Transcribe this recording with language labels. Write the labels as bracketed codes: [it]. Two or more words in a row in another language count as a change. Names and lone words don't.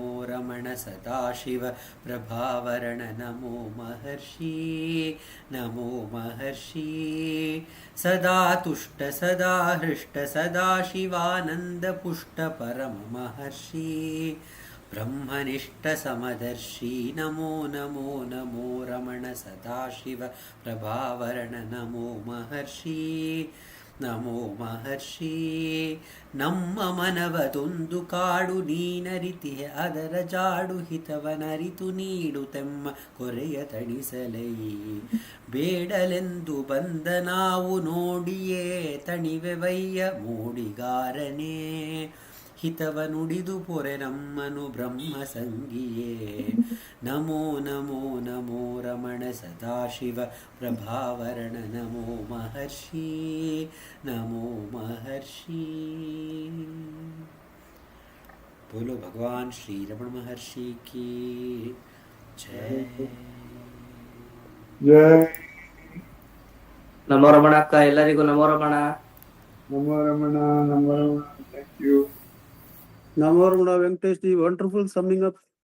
[sa] रमण सदाशिव प्रभावरण नमो महर्षि नमो महर्षि सदा तुष्ट सदा हृष्ट सदा शिवानंद पुष्ट परम महर्षि ब्रह्मनिष्ठ समदर्शी नमो नमो नमो रमण सदाशिव प्रभावरण नमो महर्षि नमो महर्षि [kn] ನಮ್ಮ ಮನವದೊಂದು ಕಾಡು ನೀನರಿತಿಯ ಅದರ ಜಾಡು ಹಿತವನರಿತು ನೀಡುತ್ತೆಮ್ಮ ಕೊರೆಯ ತಣಿಸಲೈ ಬೇಡಲೆಂದು ಬಂದ ನಾವು ನೋಡಿಯೇ ತಣಿವೆವಯ್ಯ ಮೂಡಿಗಾರನೇ ಹಿತವ ನುಡಿದು ಪೊರೆ ನಮ್ಮನು ಬ್ರಹ್ಮ ಸಂಗಿಯೇ [sa] ನಮೋ ನಮೋ ನಮೋ ರಮಣ ಸದಾಶಿವ ಪ್ರಭಾವರಣ ನಮೋ ಮಹರ್ಷಿ ನಮೋ ಮಹರ್ಷಿ [hi] बोलो भगवान श्री रमण महर्षि की जय जय [kn] ನಮೋ ರಮಣ ಅಕ್ಕ, ಎಲ್ಲರಿಗೂ ನಮೋ ರಮಣ. [sa] नमो रमना, नमो रमना. [en] Thank you. Namo Ramana, Venkatesh, wonderful summing up.